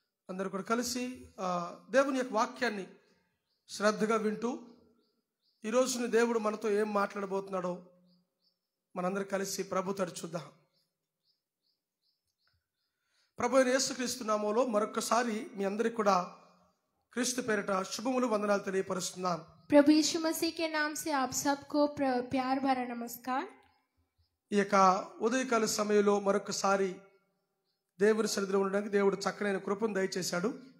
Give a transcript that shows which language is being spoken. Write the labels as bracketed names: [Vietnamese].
[Telugu] అందరూ కూడా కలిసి దేవుని యొక్క వాక్యాన్ని శ్రద్ధగా వింటూ ఈరోజున దేవుడు మనతో ఏం మాట్లాడబోతున్నాడో మనందరూ కలిసి ప్రభు తడి చూద్దాం. ప్రభు అయిన యేసుక్రీస్తు నామములో మరొకసారి మీ అందరికి కూడా క్రీస్తు పేరిట శుభములు, వందనాలు తెలియపరుస్తున్నాను. [Hindi] प्रभु यीशु मसीह के नाम से आप सबको प्यार भरा नमस्कार. [Telugu] ఈ యొక్క ఉదయకాల సమయంలో మరొకసారి దేవుని సన్నిధిలో ఉండడానికి దేవుడు చక్కనైన కృపను దయచేశాడు.